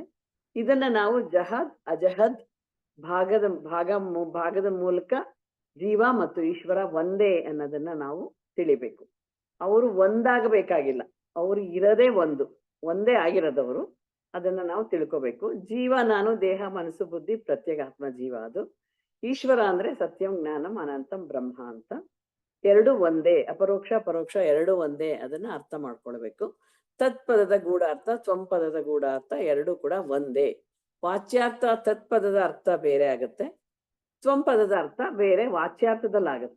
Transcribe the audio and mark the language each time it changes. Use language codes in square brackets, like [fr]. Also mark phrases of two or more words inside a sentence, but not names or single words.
[kn] ಇದನ್ನ ನಾವು ಜಹದ್ ಅಜಹದ್ ಭಾಗದ ಮೂಲಕ ಜೀವ ಮತ್ತು ಈಶ್ವರ ಒಂದೇ ಅನ್ನೋದನ್ನ ನಾವು ತಿಳಿಬೇಕು. ಅವರು ಒಂದಾಗಬೇಕಾಗಿಲ್ಲ, ಅವರು ಇರದೇ ಒಂದೇ ಆಗಿರೋದವರು. ಅದನ್ನ ನಾವು ತಿಳ್ಕೋಬೇಕು. ಜೀವ ನಾನು, ದೇಹ, ಮನಸ್ಸು, ಬುದ್ಧಿ, ಪ್ರತ್ಯೇಗಾತ್ಮ ಜೀವ. ಅದು ಈಶ್ವರ ಅಂದ್ರೆ [sa] ಸತ್ಯಂ ಜ್ಞಾನಂ ಅನಂತಂ ಬ್ರಹ್ಮ [kn] ಅಂತ. ಎರಡು ಒಂದೇ, ಅಪರೋಕ್ಷ ಪರೋಕ್ಷ ಎರಡು ಒಂದೇ, ಅದನ್ನ ಅರ್ಥ ಮಾಡ್ಕೊಳ್ಬೇಕು. ತತ್ಪದದ ಗೂಢಾರ್ಥ ತ್ವಂಪದದ ಗೂಢಾರ್ಥ ಎರಡು ಕೂಡ ಒಂದೇ. ವಾಚ್ಯಾರ್ಥ ತತ್ಪದದ ಅರ್ಥ ಬೇರೆ ಆಗುತ್ತೆ, ತ್ವಂಪದದ ಅರ್ಥ ಬೇರೆ ವಾಚ್ಯಾರ್ಥದಲ್ಲಾಗತ್ತೆ.